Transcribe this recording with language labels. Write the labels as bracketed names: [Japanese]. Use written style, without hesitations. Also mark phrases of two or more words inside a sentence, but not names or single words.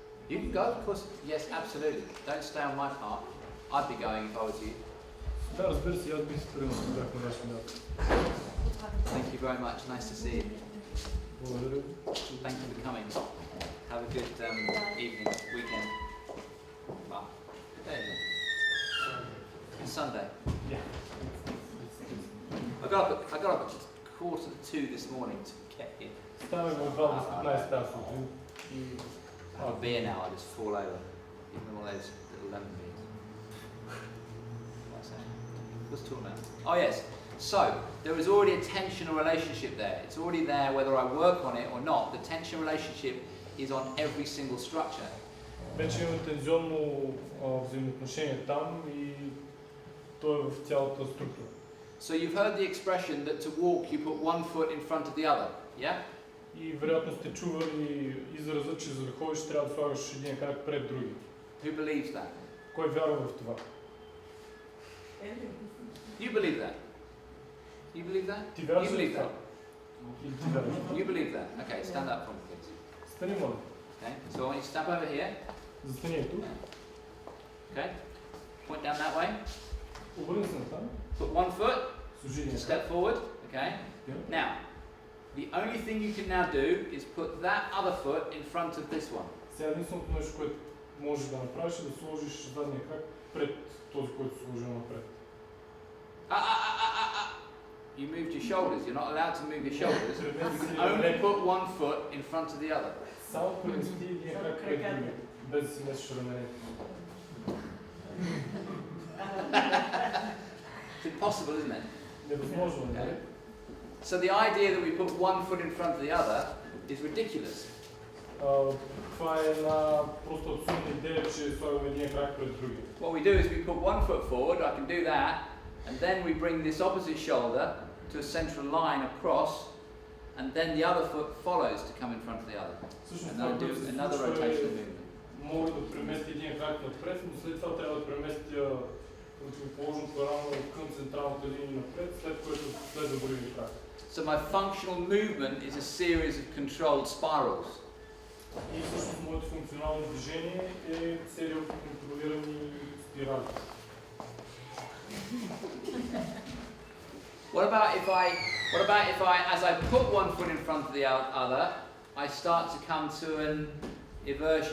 [English] You can go, of course. Yes, absolutely. Don't stay on my part. I'd be going if I was you. [Bulgarian] Да, разбира се, аз бих се тръгнал, ако бях на ваше място. [English] Thank you very much. Nice to see you. [Bulgarian] Благодаря ви. [English] Thank you for coming. Have a good evening, weekend. Well, good day. It's Sunday. Yeah. I got up at 1:45 this morning to get here. [Bulgarian] Ставаме в 2:15 тази сутрин и... [English] A beer now, I just fall over. Even one of those little lemon beers. What's that? What's talking about? Oh yes. So there is already a tension or relationship there. It's already there whether I work on it or not. The tension relationship is on every single structure. [Bulgarian] Вече има тензионно взаимоотношение там и то е в цялата структура. [English] So you've heard the expression that to walk you put one foot in front of the other. Yeah? [Bulgarian] И вероятно сте чували израза, че за да ходиш трябва да слагаш един крак пред другия. [English] Who believes that? [Bulgarian] Кой вярва в това? [English] You believe that? You believe that? [Bulgarian] Ти вярваш [English] You believe [Bulgarian] в това? [English] that? [Bulgarian] Или ти вярваш? [English] You believe that? Okay, stand up for me, please. [Bulgarian] Стани, моля. [English] Okay, so I want you to step over here. [Bulgarian] Застани ето. [English] Okay, point down that way. [Bulgarian] Обърни се натам. [English] Put one foot. [Bulgarian] Служи един [English] Step forward. Okay. Yeah. Now, the only thing you can now do is put that other foot in front of this one. [Bulgarian] Сега единственото нещо, което можеш да направиш е да сложиш задния крак пред този, който сложил напред. [English] You moved your shoulders. You're not allowed to move your shoulders. You can only put one foot in front of the other. [Bulgarian] Само премести един крак пред другия, без да си месиш раменете. [English] It's impossible, isn't it? [Bulgarian] Невъзможно е, нали? [English] So the idea that we put one foot in front of the other is ridiculous. [Bulgarian] Това е една просто абсурдна идея, че слагаме един крак пред другия. [English] What we do is we put one foot forward. I can do that, and then we bring this opposite shoulder to a central line across, and then the other foot follows to come in front of the other. And then I do another rotational movement. [Bulgarian] Мога да преместя един крак напред, но след това трябва да преместя противоположното рамо към централната линия напред, след което следва другия крак. [English] So my functional movement is a series of controlled spirals. [Bulgarian] И всъщност моето функционално движение е серия от контролирани спирали. [English] What about if I, as I put one foot in front of the other, I start to come to an eversion?